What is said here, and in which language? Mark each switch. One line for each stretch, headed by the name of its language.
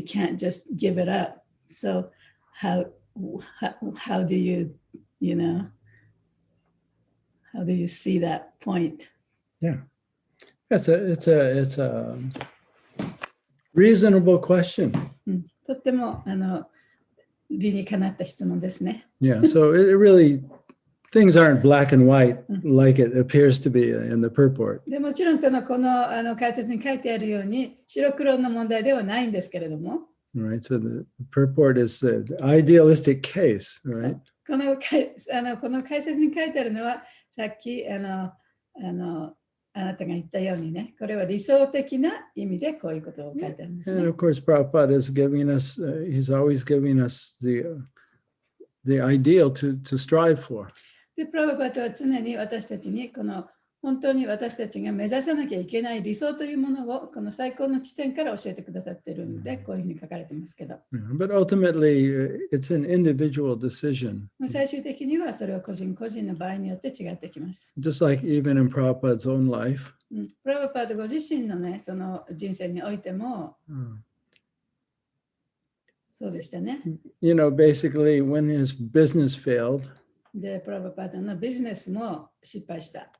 English: You can't just give it up. So how do you, how do you see that point? Yeah, it's a reasonable question.
Japanese: とっても理にかなった質問ですね。
English: Yeah, so it really, things aren't black and white like it appears to be in the purport.
Japanese: でもちろんこの解説に書いてあるように白黒の問題ではないんですけれども。
English: Right, so the purport is the idealistic case, right?
Japanese: この解説に書いてあるのはさっきあなたが言ったようにね、これは理想的な意味でこういうことを書いてあるんですね。
English: And of course, Prabhupada is giving us, he's always giving us the ideal to strive for.
Japanese: で、プラブパトは常に私たちに本当に私たちが目指さなきゃいけない理想というものをこの最高の地点から教えてくださっているので、こういうふうに書かれてますけど。
English: But ultimately, it's an individual decision.
Japanese: 最終的にはそれは個人個人の場合によって違ってきます。
English: Just like even in Prabhupada's own life.
Japanese: プラブパトご自身のね、その人生においても、そうでしたね。
English: Basically, when his business failed,
Japanese: で、プラブパトのビジネスも失敗した。